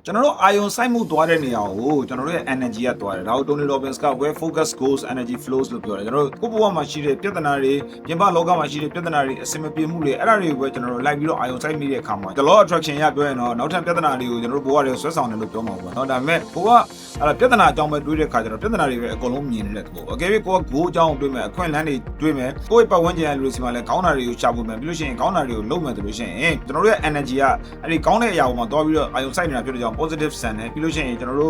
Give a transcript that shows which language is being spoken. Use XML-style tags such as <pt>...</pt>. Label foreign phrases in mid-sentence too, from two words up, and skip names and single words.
<my>ကျွန်တော်တို့အာယုံစိုက်မှုသွားတဲ့နေရာကိုကျွန်တော်တို့ရဲ့ energy ကသွားတယ်ဒါကို Tony Robbins က</my> <en>where focus goes energy flows</en> <my>လို့ပြောတယ်ကျွန်တော်တို့ကိုယ့်ဘဝမှာရှိတဲ့ပြဿနာတွေပြင်ပလောကမှာရှိတဲ့ပြဿနာတွေအစင်မပြေမှုတွေအဲ့ဒါတွေကိုပဲကျွန်တော်တို့လိုက်ပြီးတော့အာယုံစိုက်မိတဲ့အခါမှာ</my> <en>the law of attraction</en> <my>ရပြောရင်တော့နောက်ထပ်ပြဿနာတွေကိုကျွန်တော်တို့ဘဝတွေဆွဲဆောင်တယ်လို့ပြောမှာပေါ့နော်ဒါပေမဲ့ကိုကအဲ့ဒါပြဿနာအကြောင်းပဲတွေးတဲ့အခါကျတော့ပြဿ နာတွေပဲအကုန်လုံးမြင်နေတဲ့သဘောအကယ်၍ကိုက goal အကြောင်းတွေးမယ်အခွင့်အလမ်းတွေတွေးမယ်ကိုယ့်ရဲ့ပတ်ဝန်းကျင်ရဲ့လူတွေစီမှာလည်းကောင်းတာတွေကိုရှာဖွေမယ်ပြီးလို့ရှိရင်ကောင်းတာတွေကိုလုပ်မယ်ဆိုလို့ရှိရင်ကျွန်တော်တို့ရဲ့ energy ကအဲ့ဒီကောင်းတဲ့အရာပေါ်မှာတွားပြီးတော့အာယုံစိုက်နေတာဖြစ်တဲ့ကြောင့် positive ဆန်တယ်ပြီးလို့ရှိရင်ကျွန်တော်တို့</my>